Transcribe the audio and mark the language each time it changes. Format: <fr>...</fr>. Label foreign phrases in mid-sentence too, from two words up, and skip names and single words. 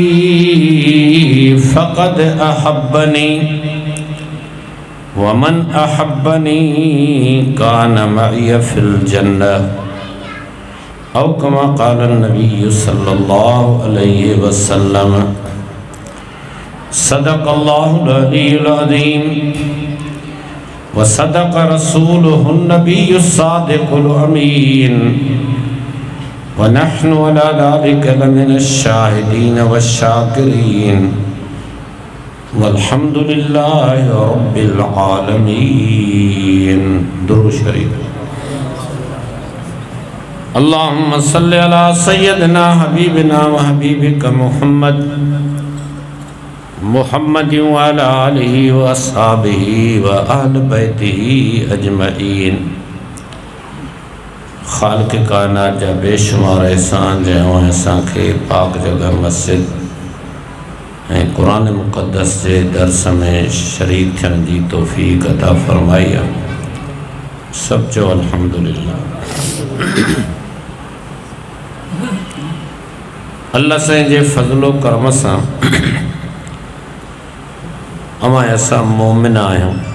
<ar>فقد أحبني ومن أحبني كان معي في الجنة أو كما قال النبي صلى الله عليه وسلم صدق الله العلي العظيم وصدق رسوله النبي الصادق الأمين ونحن على ذلك لمن الشاهدين والشاكرين والحمد لله رب العالمين.</ar> <sd>दुरूद शरीफ।</sd> <ar>اللهم صل على سيدنا حبيبنا وحبيبك محمد وعلى آله وأصحابه وأهل بيته أجمعين.</ar> <sd>खालिक़ कायनात जा बेशुमार एहसान जंहिं असांखे पाक जगह मस्जिद कुरान मुक़द्दस के दर्स में शरीक थियण जी तौफ़ीक़ अता फ़रमाई आहे। सब चओ अल्हम्दुलिल्लाह। अल्लाह साईं जे फ़ज़्लो करम सां अमां असां मोमिन आहियूं।</sd>